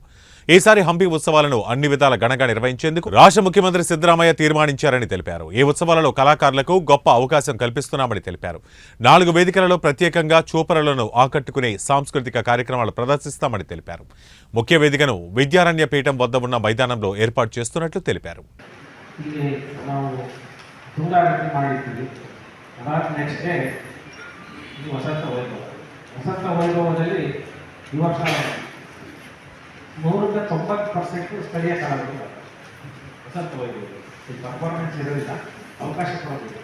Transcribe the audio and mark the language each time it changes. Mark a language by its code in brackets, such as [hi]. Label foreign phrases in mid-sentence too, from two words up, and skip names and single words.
[te] ఈసారి హంపి ఉత్సవాలను అన్ని విధాల ఘనంగా నిర్వహించేందుకు రాష్ట్ర ముఖ్యమంత్రి సిద్ధరామయ్య తీర్మానించారని తెలిపారు. ఈ ఉత్సవాలలో కళాకారులకు గొప్ప అవకాశం కల్పిస్తున్నామని తెలిపారు. 4 వేదికలలో ప్రత్యేకంగా చూపరులను ఆకట్టుకునే సాంస్కృతిక కార్యక్రమాలు ప్రదర్శిస్తామని తెలిపారు. ముఖ్య వేదికను విద్యారణ్య పీఠం వద్ద ఉన్న మైదానంలో ఏర్పాటు చేస్తున్నట్లు తెలిపారు. [kn] ವಸಂತ ವೈಭವದಲ್ಲಿ ಈ ವರ್ಷ 190% ಸ್ಥಳೀಯ ಕಲಾವಿದರು ವಸಂತ ವೈಭವದಲ್ಲಿ ಈ ಪರ್ಫಾರ್ಮೆನ್ಸ್ ಇರೋದಿಲ್ಲ, ಅವಕಾಶ ಕೊಡೋದಿಲ್ಲ.